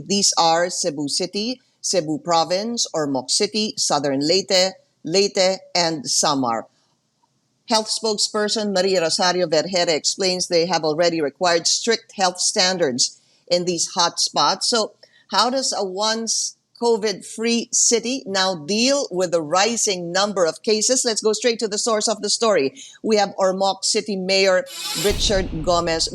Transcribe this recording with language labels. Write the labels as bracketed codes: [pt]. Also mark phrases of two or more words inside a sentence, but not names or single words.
[en] These are Cebu City, Cebu Province, Ormoc City, Southern Leyte, Leyte, and Samar. Health spokesperson Maria Rosario Vergere explains they have already required strict health standards in these hotspots. So how does a once COVID-free city now deal with the rising number of cases? Let's go straight to the source of the story. We have Ormoc City Mayor Richard Gomez.